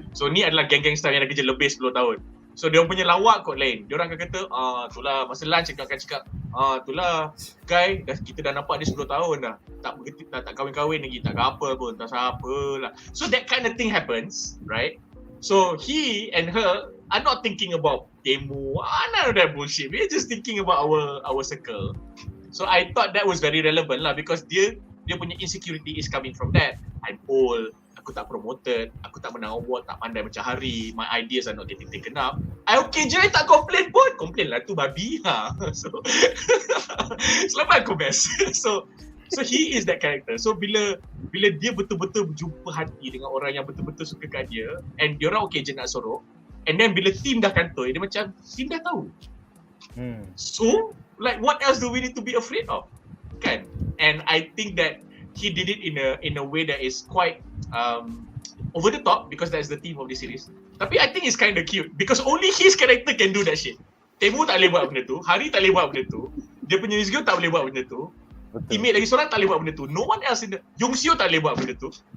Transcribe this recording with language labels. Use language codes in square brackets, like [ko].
[ms] So ni adalah geng-geng staff yang dah kerja lebih 10 tahun. So dia punya lawak kot lain. Dia orang akan kata, itulah masa lunch akan cakap, itulah Guy, kita dah nampak dia 10 tahun dah. Tak kahwin-kahwin lagi, tak apa pun, tak siapa lah. [en] So that kind of thing happens, right? So he and her are not thinking about Tae-Moo, none of that bullshit. We're just thinking about our circle. So I thought that was very relevant lah, because [ms] dia punya [en] insecurity is coming from that. I'm old, [ms] aku tak promoted, aku tak menang award, tak pandai macam hari, [en] my ideas are not getting taken up. [ms] I okay je, tak complain pun. Complain lah tu babi. So selamat aku best. [en] So he is that character. [ms] So bila dia betul-betul berjumpa hati dengan orang yang betul-betul suka kat dia, and dia orang okay je nak sorok, and then bila team dah kantoi, dia macam team dah tahu. [en] So like what else do we need to be afraid of? Kan? And I think that he did it in a way that is quite over the top, because that's the theme of the series. Tapi I think it's kind of cute because only his character can do that shit. [ms] Tae-Moo tak boleh buat benda tu, Hari tak boleh buat benda tu, dia punya Nadzru tak boleh buat benda tu, teammate lagi seorang tak boleh buat benda tu, [en] no one else in the [ms] Young-Seo tak boleh buat benda tu.